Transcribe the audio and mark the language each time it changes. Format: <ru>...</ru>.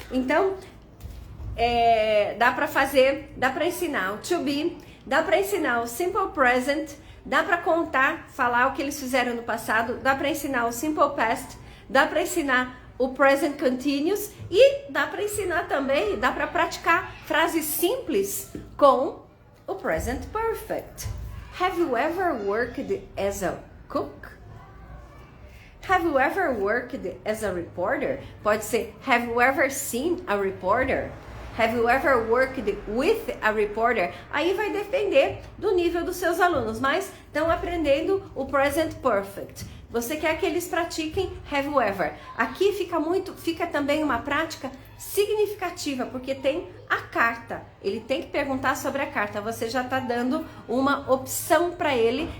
<pt>Então, dá para ensinar o to be, dá para ensinar o simple present, dá para contar, falar o que eles fizeram no passado, dá para ensinar o simple past, dá para ensinar o present continuous e dá para ensinar também, dá para praticar frases simples com o present perfect.</pt> <en>Have you ever worked as a cook? Have you ever worked as a reporter?</en> <pt>Pode ser,</pt> <en>have you ever seen a reporter? Have you ever worked with a reporter?</en> <pt>Aí vai depender do nível dos seus alunos, mas estão aprendendo o present perfect. Você quer que eles pratiquem</pt> <en>have you ever.</en> <pt>Aqui fica também uma prática significativa, porque tem a carta. Ele tem que perguntar sobre a carta. Você já está dando uma opção para ele.</pt>